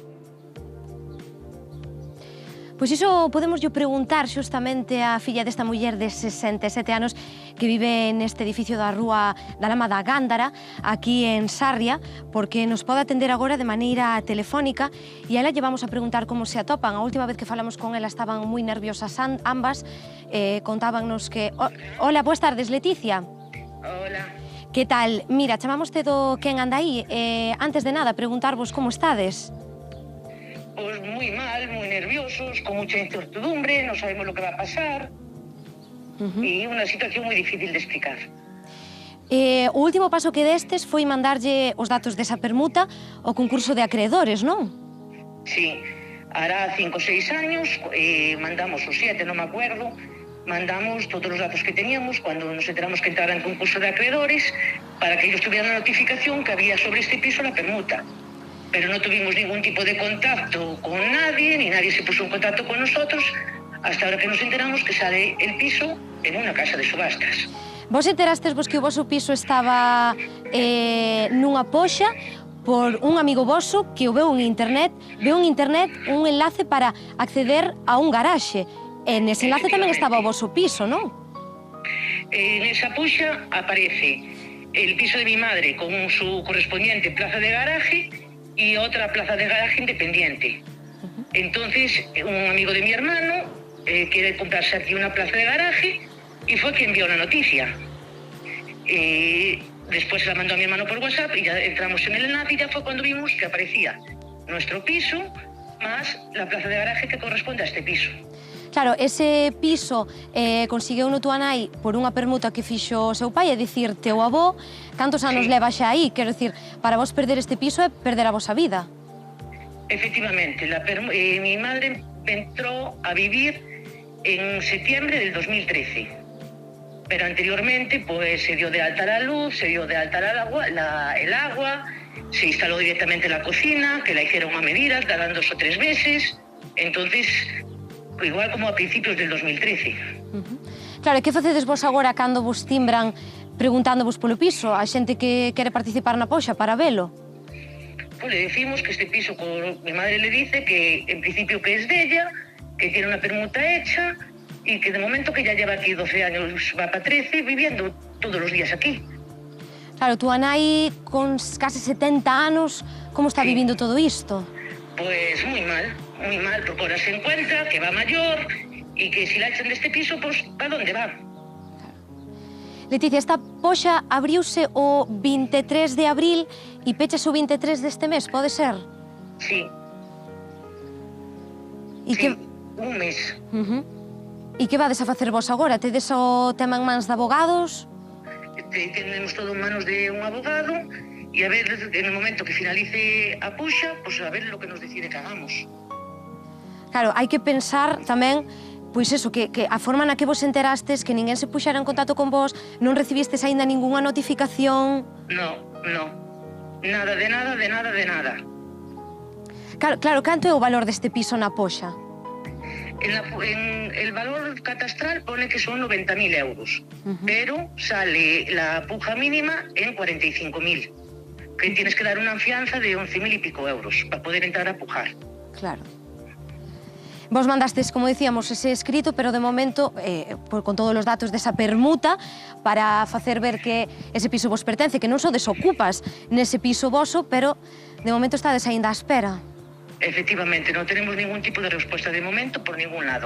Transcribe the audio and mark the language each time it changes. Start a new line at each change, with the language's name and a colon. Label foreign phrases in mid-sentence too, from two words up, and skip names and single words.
Galician: Pois iso podemos preguntar xustamente á filla desta muller de 67 anos que vive neste edificio da Rúa da Lama da Gándara, aquí en Sarria, porque nos pode atender agora de maneira telefónica e a ela lle vamos a preguntar como se atopan. A última vez que falamos con ela estaban moi nerviosas ambas, contábannos que... Hola, boas tardes, Leticia. Hola. Que tal? Mira, chamámoste do Quen anda aí. Antes de nada, preguntarvos como estades.
Spanish: Pues muy mal, muy nerviosos, con mucha incertidumbre, no sabemos lo que va a pasar. Y una situación muy difícil de explicar.
Galician: O último paso que destes foi mandarlle os datos desa permuta ao concurso de acreedores, non?
Spanish: Sí, hará 5 o 6 años, mandamos o 7, no me acuerdo, mandamos todos los datos que teníamos cuando nos enteramos que entrara en concurso de acreedores para que ellos tuvieran la notificación que había sobre este piso la permuta. Pero no tuvimos ningún tipo de contacto con nadie, ni nadie se puso en contacto con nosotros, hasta ahora que nos enteramos que sale el piso en una casa de subastas.
Galician: Vos enterastes que o voso piso estaba nunha poxa por un amigo voso que o veu en internet, un enlace para acceder a un garaxe. En ese enlace tamén estaba o voso piso, non?
Spanish: En esa poxa aparece el piso de mi madre con su correspondiente plaza de garaje y otra plaza de garaje independiente. Entonces, un amigo de mi hermano quiere comprarse aquí una plaza de garaje y fue quien vio la noticia. Después la mandó a mi hermano por WhatsApp y ya entramos en el enlace y ya fue cuando vimos que aparecía nuestro piso más la plaza de garaje que corresponde a este piso.
Galician: Claro, ese piso conseguiu no túa nai por unha permuta que fixo o seu pai, é dicir, teu avó. Cantos anos leva xa aí? Quero dicir, para vos perder este piso é perder a vosa vida.
Spanish: Efectivamente, mi madre entró a vivir en septiembre del 2013. Pero anteriormente pues se dio de alta la luz, se dio de alta el agua, se instaló directamente la cocina, que la hicieron a medida, tardan 2 o 3 meses. Entonces, igual como a principios del 2013.
Galician: Claro, e que facedes vos agora cando vos timbran preguntándovos polo piso? A xente que quere participar na poxa para velo?
Spanish: Pues le decimos que este piso, mi madre le dice que en principio que es de ella, que tiene una permuta hecha y que de momento que ya lleva aquí 12 años, va para 13, viviendo todos los días aquí.
Galician: Claro, tu nai con casi 70 anos, como está vivindo todo isto?
Spanish: Pues muy mal, porque ahora se encuentra que va mayor y que si la echan de este piso, pues ¿para dónde va?
Galician: Leticia, esta poxa abriuse o 23 de abril e pechase o 23 deste mes, pode ser?
Spanish: Sí. Un mes.
Galician: E que vades a facer vos agora? Tedes o tema en mans de abogados?
Spanish: Tenemos todo en manos de un abogado y a ver, en el momento que finalice a puxa, pues a ver lo que nos decide que hagamos.
Galician: Claro, hai que pensar tamén, pois eso, que a forma na que vos enterastes, que ninguén se puxera en contacto con vos, non recibistes aínda ningunha notificación...
Spanish: No. Nada de nada.
Galician: Claro, canto é o valor deste piso na poxa?
Spanish: En el valor catastral pone que son 90.000 euros, pero sale la puja mínima en 45.000. Que tienes que dar una fianza de 11.000 y pico euros para poder entrar a pujar.
Galician: Claro. Vos mandastes, como dicíamos, ese escrito, pero de momento, con todos os datos desa permuta, para facer ver que ese piso vos pertence, que non só desocupas nese piso voso, pero de momento estades aínda á espera.
Spanish: Efectivamente, non tenemos ningún tipo de respuesta de momento por ningún lado.